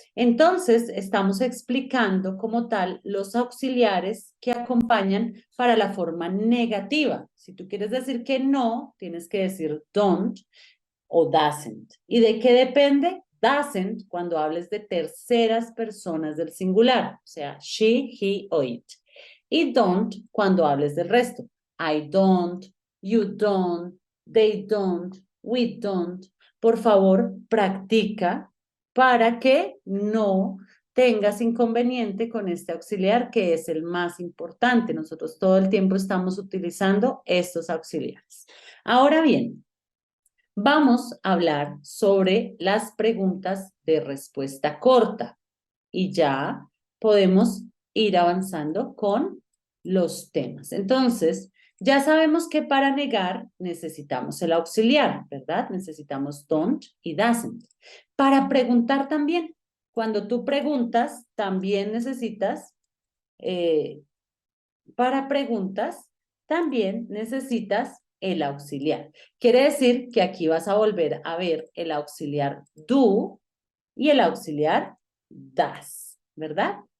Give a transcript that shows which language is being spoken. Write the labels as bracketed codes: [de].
[es] Entonces, estamos explicando como tal los auxiliares que acompañan para la forma negativa. Si tú quieres decir que no, tienes que decir don't o doesn't. ¿Y de qué depende? Doesn't cuando hables de terceras personas del singular, o sea, she, he o it. Y don't cuando hables del resto. [en] I don't, you don't, they don't, we don't. [es] Por favor, practica para que no tengas inconveniente con este auxiliar que es el más importante. Nosotros todo el tiempo estamos utilizando estos auxiliares. Ahora bien, vamos a hablar sobre las preguntas de respuesta corta y ya podemos ir avanzando con los temas. Entonces, ya sabemos que para negar necesitamos el auxiliar, ¿verdad? Necesitamos don't y doesn't. Para preguntar también, cuando tú preguntas, también necesitas, para preguntas, también necesitas el auxiliar. Quiere decir que aquí vas a volver a ver el auxiliar do y el auxiliar does, ¿verdad?